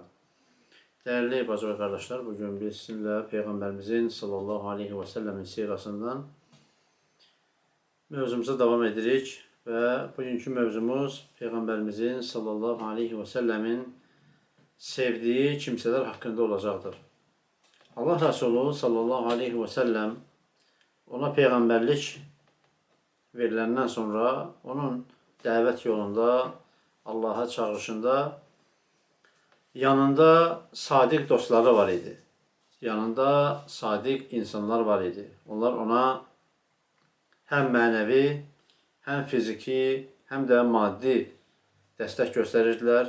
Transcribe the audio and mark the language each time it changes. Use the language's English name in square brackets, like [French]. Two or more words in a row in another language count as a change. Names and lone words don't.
[Turkish] Değerli bacı ve kardeşler, bugün biz sizinle Peygamberimizin [Arabic] صلى الله عليه وسلم [Turkish] sirasından mevzumuza devam edirik ve bugünkü mevzumuz Peygamberimizin [Arabic] صلى الله عليه وسلم [Turkish] sevdiği kimseler hakkında olacaqdır. [Azerbaijani] Allah Resulü [Arabic] صلى الله عليه وسلم [Azerbaijani] ona peygamberlik veriləndən sonra onun dəvət yolunda, Allah'a çağırışında yanında sadiq dostları var idi. Yanında sadiq insanlar var idi. Onlar ona həm mənəvi, həm fiziki, həm də maddi dəstək göstərirdilər.